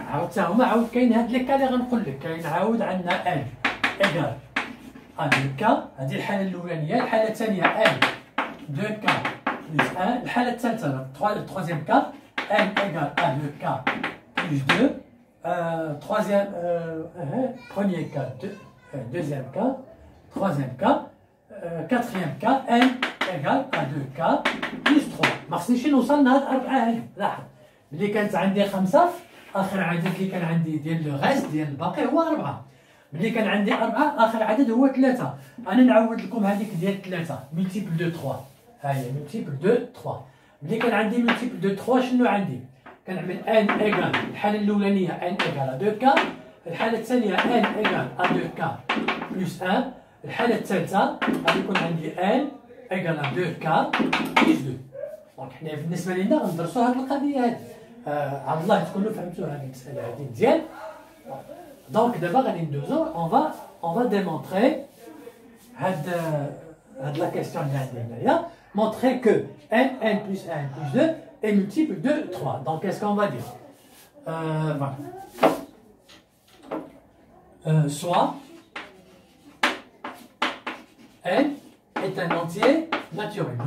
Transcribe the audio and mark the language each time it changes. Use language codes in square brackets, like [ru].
[ar] عاود حتى هما عاود كاين هاد لي كا اللي غنقول لك، كاين عاود عندنا ان ايكال ا دو كا، هذه الحاله الاولانيه. الحاله الثانيه ان دو كا بلس 1. الحاله الثالثه التروازيام كا ان ايكال ا دو كا بلس 2. [fr] troisième premier cas, deuxième cas, troisième cas, quatrième cas, n égale à 2k plus 3. [ar] ما خصنيش نوصل لهاد 4 هادي. لاحظ ملي كانت عندي 5 اخر عدد اللي كان عندي ديال لو غاست ديال الباقي هو 4. ملي كان عندي 4 اخر عدد هو 3. انا نعاود لكم هذيك ديال 3 ملتيبل دو 3. ها هي ملتيبل دو 3. ملي كان عندي ملتيبل دو 3 شنو عندي؟ كنعمل ان ايكال الحاله الاولانيه ان ايكال 2k، الحاله الثانيه ان ايكال 2k بلس 1، الحاله الثالثه غادي يكون عندي ان ايكال 2k بلس 2. دونك حنا بالنسبه لنا غندرسوا هذه القضيه هذه. على الله تكونوا فهمتوا هذه المساله هذه مزيان. دونك دابا غادي ندوزو اون فا ديمونطري هاد لا كيسيون اللي عندي هنايا. [fr] montrer que n plus 1 plus 2 est multiple de 3. Donc, qu'est-ce qu'on va dire? Voilà. Soit n est un entier naturel.